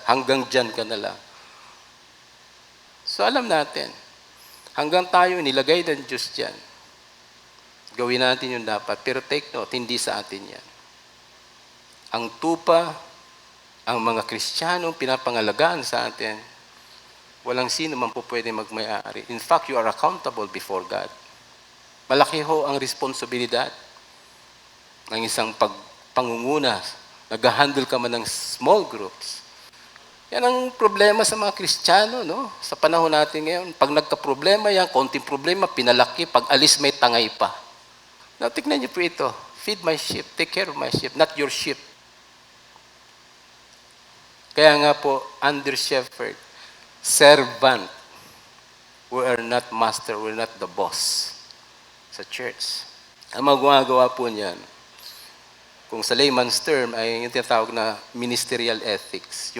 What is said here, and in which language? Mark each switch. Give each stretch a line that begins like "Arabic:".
Filipino: Hanggang dyan ka na lang. So alam natin, hanggang tayo nilagay ng Diyos dyan, gawin natin yung dapat. Pero
English: take note,
Filipino: hindi sa atin yan. Ang tupa, ang mga Kristiyanong pinapangalagaan sa atin, walang sino man po pwede magmay-ari.
English: In fact, you are accountable before God.
Filipino: Malaki ho ang responsibilidad ng isang pangunguna. Nag-handle ka man ng small groups. Yan ang problema sa mga Kristiyano, no? Sa panahon natin ngayon, pag nagka-problema yan, konting problema, pinalaki, pag alis may tangay pa. Now, tignan niyo po ito.
English: Feed my sheep, take care of my sheep, not your sheep.
Filipino: Kaya nga po, under shepherd, servant.
English: We are not master, we are not the boss sa church.
Filipino: Ang magagawa po niyan, kung sa layman's term, ay yung tinatawag na ministerial ethics.